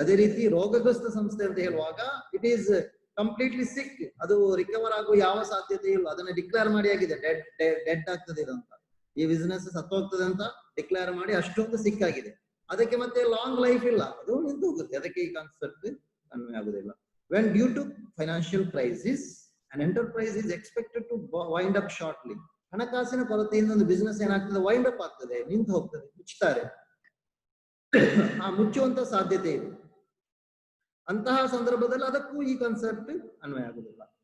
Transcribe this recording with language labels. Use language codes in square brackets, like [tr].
[kn] ಅದೇ ರೀತಿ ರೋಗಗ್ರಸ್ತ ಸಂಸ್ಥೆ ಅಂತ ಹೇಳುವಾಗ [en] it is completely sick, [kn] ಅದು ರಿಕವರ್ ಆಗುವ ಯಾವ ಸಾಧ್ಯತೆ ಇಲ್ಲ. ಅದನ್ನ ಡಿಕ್ಲೇರ್ ಮಾಡಿ ಆಗಿದೆ, ಡೆಡ್ ಆಗ್ತದೆ ಅಂತ, ಈ ಬಿಸ್ನೆಸ್ ಸತ್ತೋಗ್ತದೆ ಅಂತ ಡಿಕ್ಲೇರ್ ಮಾಡಿ ಅಷ್ಟೊಂದು ಸಿಕ್ ಆಗಿದೆ. ಅದಕ್ಕೆ ಮತ್ತೆ ಲಾಂಗ್ ಲೈಫ್ ಇಲ್ಲ, ಅದು ನಿಂತು ಹೋಗುತ್ತೆ. ಅದಕ್ಕೆ ಈ ಕಾನ್ಸೆಪ್ಟ್ ಅನ್ವಯ ಆಗುದಿಲ್ಲ. [en] When due to financial crisis an enterprise is expected to wind up shortly. [kn] ಹಣಕಾಸಿನ ಕೊರತೆಯಿಂದ ಒಂದು ಬಿಸ್ನೆಸ್ ಏನಾಗ್ತದೆ, ವೈಂಡ್ ಅಪ್ ಆಗ್ತದೆ, ನಿಂತು ಹೋಗ್ತದೆ, ಮುಚ್ಚುತ್ತಾರೆ. ಆ ಮುಚ್ಚುವಂತ ಸಾಧ್ಯತೆ ಇದೆ. ಅಂತಹ ಸಂದರ್ಭದಲ್ಲಿ ಅದಕ್ಕೂ ಈ ಕಾನ್ಸೆಪ್ಟ್ ಅನ್ವಯ ಆಗುದಿಲ್ಲ.